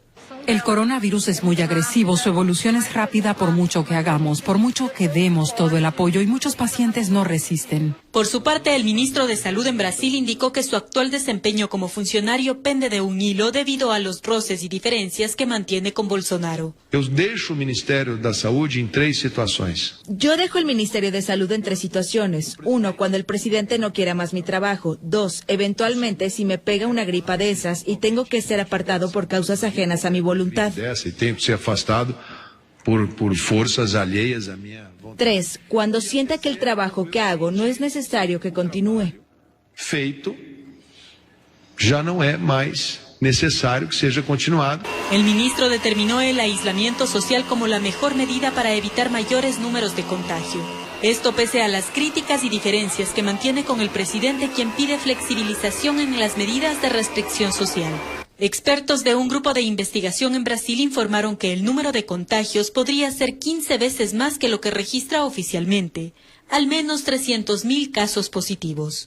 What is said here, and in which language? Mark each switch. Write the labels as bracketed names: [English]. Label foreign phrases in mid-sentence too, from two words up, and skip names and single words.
[Spanish] El coronavirus es muy agresivo, su evolución es rápida por mucho que hagamos, por mucho que demos todo el apoyo y muchos pacientes no resisten. Por su parte, el ministro de Salud en Brasil indicó que su actual desempeño como funcionario pende de un hilo debido a los roces y diferencias que mantiene con Bolsonaro. [Portuguese] Eu deixo o Ministério da Saúde em 3 situações. [Spanish] Yo dejo el Ministerio de Salud en 3 situaciones. 1, cuando el presidente no quiera más mi trabajo. 2, eventualmente si me pega una gripa de esas y tengo que ser apartado por causas ajenas a mi voluntad. [Portuguese] E tenho que ser afastado por forças alheias a minha vontade. [Spanish] 3, cuando sienta que el trabajo que hago no es necesario que continúe. [Portuguese] Feito, já não é mais necessário que seja continuado. [Spanish] El ministro determinó el aislamiento social como la mejor medida para evitar mayores números de contagio. Esto pese a las críticas y diferencias que mantiene con el presidente, quien pide flexibilización en las medidas de restricción social. Expertos de un grupo de investigación en Brasil informaron que el número de contagios podría ser 15 veces más que lo que registra oficialmente, al menos 300.000 casos positivos.